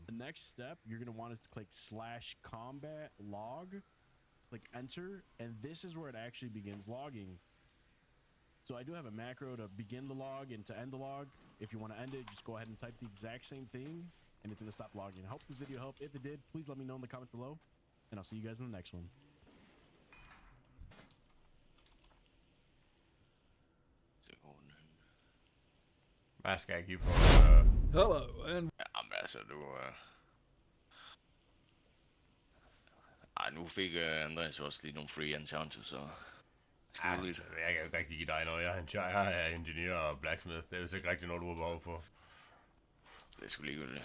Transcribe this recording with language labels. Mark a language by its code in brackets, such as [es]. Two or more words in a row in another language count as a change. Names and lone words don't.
[en] The next step, you're going to want to click /combat log, click enter, and this is where it actually begins logging. So I do have a macro to begin the log and to end the log. If you want to end it, just go ahead and type the exact same thing, and it's going to stop logging. I hope this video helped. If it did, please let me know in the comments below. And I'll see you guys in the next one. [da] Hvad skal jeg give for? [en] Hello, and... [da] Jamen altså, du... Ej, nu fik Andreas også lige nogle [en] free enchanter, [da] så... Jeg kan jo ikke rigtig give dig noget. Jeg er ingeniør og blacksmith. Det er jo ikke rigtig noget, du har behov for. Det er sgu ligegyldigt.